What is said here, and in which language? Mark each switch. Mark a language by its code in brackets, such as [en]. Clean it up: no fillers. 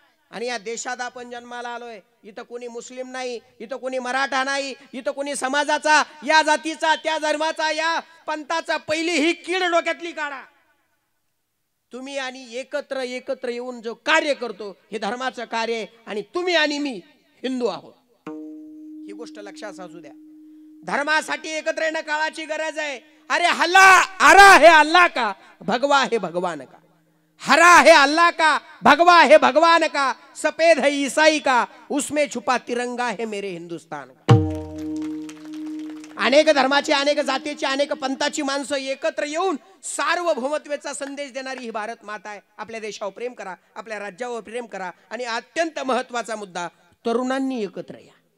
[mr] आणि या देशात आपण जन्माला आलोय. इथं कोणी मुस्लिम नाही, इथं कोणी मराठा नाही, इथं कोणी समाजाचा, या जातीचा, त्या धर्माचा, या पंथाचा, पहिली ही कीड डोक्यातली काढा. तुम्ही आणि एकत्र येऊन जो कार्य करतो, हे धर्माचं कार्य आहे. आणि तुम्ही आणि मी हिंदू आहोत, ही गोष्ट लक्षात असू द्या. धर्मासाठी एकत्र येणं काळाची गरज आहे. [hi] अरे हरा है अल्लाह का, भगवा है भगवान का. हरा है अल्लाह का, भगवा है भगवान का. सफेद है ईसाई का, उसमें छुपा तिरंगा है मेरे हिंदुस्तान का. [mr] अनेक धर्माची, अनेक जातीची, अनेक पंथाची माणसं एकत्र येऊन सार्वभौमत्वाचा संदेश देणारी ही भारत माता आहे. आपल्या देशावर प्रेम करा, आपल्या राज्यावर प्रेम करा. आणि अत्यंत महत्वाचा मुद्दा, तरुणांनी एकत्र या.